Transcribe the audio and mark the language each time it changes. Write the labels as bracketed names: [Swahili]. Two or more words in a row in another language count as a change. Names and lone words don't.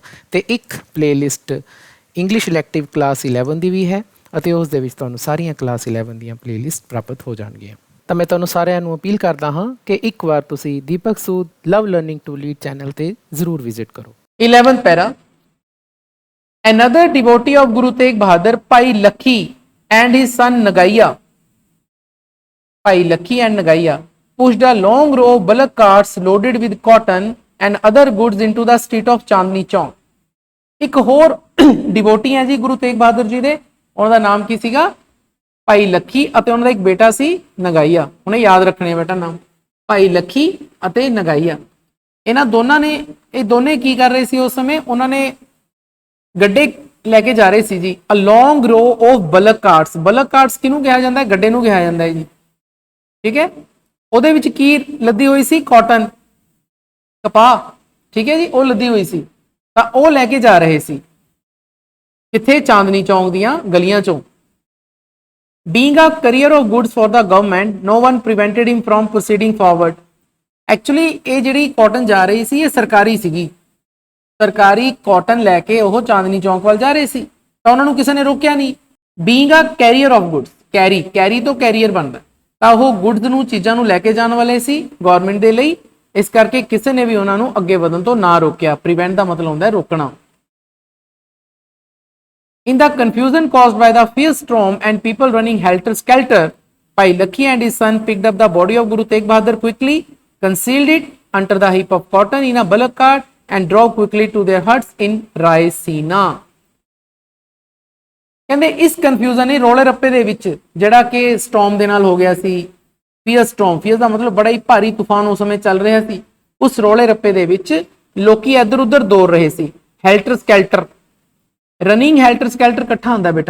[Punjabi] ਅਤੇ ਇੱਕ ਪਲੇਲਿਸਟ ਇੰਗਲਿਸ਼ ਇਲੈਕਟਿਵ ਕਲਾਸ 11 ਦੀ ਵੀ ਹੈ, ਅਤੇ ਉਸ ਦੇ ਵਿੱਚ ਤੁਹਾਨੂੰ ਸਾਰੀਆਂ ਕਲਾਸ 11 ਦੀਆਂ ਪਲੇਲਿਸਟ ਪ੍ਰਾਪਤ ਹੋ ਜਾਣਗੀਆਂ। ਤਾਂ ਮੈਂ ਤੁਹਾਨੂੰ ਸਾਰਿਆਂ ਨੂੰ ਅਪੀਲ ਕਰਦਾ ਹਾਂ ਕਿ ਇੱਕ ਵਾਰ ਤੁਸੀਂ ਦੀਪਕ ਸੂਦ ਲਵ ਲਰਨਿੰਗ ਟੂ ਲੀਡ ਚੈਨਲ ਤੇ ਜ਼ਰੂਰ ਵਿਜ਼ਿਟ ਕਰੋ। 11th ਪੈਰਾ। [English] Another devotee of Guru Tegh Bahadur, Bhai Lakhi and his son Nagaiya, Bhai Lakhi and Nagaiya pushed a long row of bullock carts loaded with cotton and other goods into the street of Chandni Chowk. [Punjabi] ਇੱਕ ਹੋਰ ਡਿਵੋਟੀ ਹੈ ਜੀ ਗੁਰੂ ਤੇਗ ਬਹਾਦਰ ਜੀ ਦੇ, ਉਹਨਾਂ ਦਾ ਨਾਮ ਕੀ ਸੀਗਾ? ਭਾਈ ਲੱਖੀ, ਅਤੇ ਉਹਨਾਂ ਦਾ ਇੱਕ ਬੇਟਾ ਸੀ ਨਗਾਈਆ। ਉਹਨੇ ਯਾਦ ਰੱਖਣੇ ਬੇਟਾ ਨਾਮ, ਭਾਈ ਲੱਖੀ ਅਤੇ ਨਗਾਈਆ। ਇਹਨਾਂ ਦੋਨਾਂ ਨੇ, ਇਹ ਦੋਨੇ ਕੀ ਕਰ ਰਹੇ ਸੀ ਉਸ ਸਮੇਂ? ਉਹਨਾਂ ਨੇ ਗੱਡੇ ਲੈ ਕੇ ਜਾ ਰਹੇ ਸੀ ਜੀ। [English] a long row of bullock carts. bullock carts [Punjabi] ਕਿਹਨੂੰ ਕਿਹਾ ਜਾਂਦਾ ਹੈ? ਗੱਡੇ ਨੂੰ ਕਿਹਾ ਜਾਂਦਾ ਹੈ ਜੀ, ਠੀਕ ਹੈ। ਉਹਦੇ ਵਿੱਚ ਕੀ ਲੱਦੀ ਹੋਈ ਸੀ? ਕਾਟਨ, ਕਪਾਹ, ਠੀਕ ਹੈ ਜੀ, ਉਹ ਲੱਦੀ ਹੋਈ ਸੀ। ਤਾਂ ਉਹ ਲੈ ਕੇ ਜਾ ਰਹੇ ਸੀ ਕਿੱਥੇ? ਚਾਂਦਨੀ ਚੌਂਕ ਦੀਆਂ ਗਲੀਆਂ ਚੋਂ। [English] Being a carrier of goods for the government, no one prevented him from proceeding forward. [Punjabi] Actually ਇਹ ਜਿਹੜੀ ਕਾਟਨ ਜਾ ਰਹੀ ਸੀ ਇਹ ਸਰਕਾਰੀ ਸੀਗੀ, ਸਰਕਾਰੀ ਕਾਟਨ ਲੈ ਕੇ ਉਹ ਚਾਂਦਨੀ ਚੌਂਕ ਵੱਲ ਜਾ ਰਹੇ ਸੀ, ਤਾਂ ਉਹਨਾਂ ਨੂੰ ਕਿਸੇ ਨੇ ਰੋਕਿਆ ਨਹੀਂ। [English] Being a carrier of goods, [Punjabi] ਕੈਰੀ ਤੋਂ ਕੈਰੀਅਰ ਬਣਦਾ, ਤਾਂ ਉਹ ਗੁੱਡਸ ਨੂੰ, ਚੀਜ਼ਾਂ ਨੂੰ ਲੈ ਕੇ ਜਾਣ ਵਾਲੇ ਸੀ ਗਵਰਨਮੈਂਟ ਦੇ ਲਈ। ਇਸ ਕਰਕੇ ਕਿਸੇ ਨੇ ਵੀ ਉਹਨਾਂ ਨੂੰ ਅੱਗੇ ਵਧਣ ਤੋਂ ਨਾ ਰੋਕਿਆ। ਪ੍ਰੀਵੈਂਟ ਦਾ ਮਤਲਬ ਹੁੰਦਾ ਹੈ ਰੋਕਣਾ। [English] In the confusion caused by the fierce storm and people running helter-skelter, Bhai Lakhi and his son picked up the body of Guru Tegh Bahadur quickly, concealed it under the heap of cotton in a bullock cart, and drove quickly to their huts in Raisina. [Punjabi] ਕਹਿੰਦੇ ਇਸ ਕਨਫਿਊਜ਼ਨ ਨੇ, ਰੋਲੇ ਰੱਪੇ ਦੇ ਵਿੱਚ ਜਿਹੜਾ ਕਿ ਸਟੋਰਮ ਦੇ ਨਾਲ ਹੋ ਗਿਆ ਸੀ, [English] fierce storm, [Punjabi] ਫੀਅਰਸ ਦਾ ਮਤਲਬ ਬੜਾ ਹੀ ਭਾਰੀ ਤੂਫਾਨ ਉਸ ਸਮੇਂ ਚੱਲ ਰਿਹਾ ਸੀ। ਉਸ ਰੋਲੇ ਰੱਪੇ ਦੇ ਵਿੱਚ ਲੋਕੀ ਇੱਧਰ ਉੱਧਰ ਦੌੜ ਰਹੇ ਸੀ। [English] helter skelter, running helter skelter [Punjabi] ਇਕੱਠਾ ਹੁੰਦਾ ਬੇਟਾ।